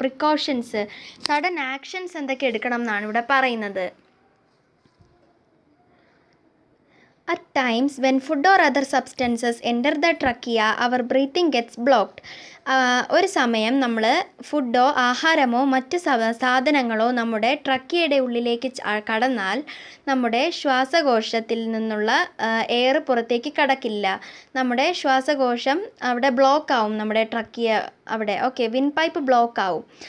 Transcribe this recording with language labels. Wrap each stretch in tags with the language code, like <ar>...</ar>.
<ml>Precautions, sudden actions എന്തൊക്കെ എടുക്കണം എന്നാണ് ഇവിടെ പറയുന്നത്.</ml> <en>At times, when food or other substances enter the trachea, our breathing gets blocked.</en> <ml>ഒരു സമയം നമ്മൾ ഫുഡോ ആഹാരമോ മറ്റ് സാധനങ്ങളോ നമ്മുടെ ട്രക്കിയയുടെ ഉള്ളിലേക്ക് കടന്നാൽ നമ്മുടെ ശ്വാസകോശത്തിൽ നിന്നുള്ള എയർ പുറത്തേക്ക് കടക്കില്ല. നമ്മുടെ ശ്വാസകോശം അവിടെ ബ്ലോക്ക് ആവും, നമ്മുടെ ട്രക്കിയ അവിടെ വിൻ പൈപ്പ് ബ്ലോക്ക് ആവും.</ml>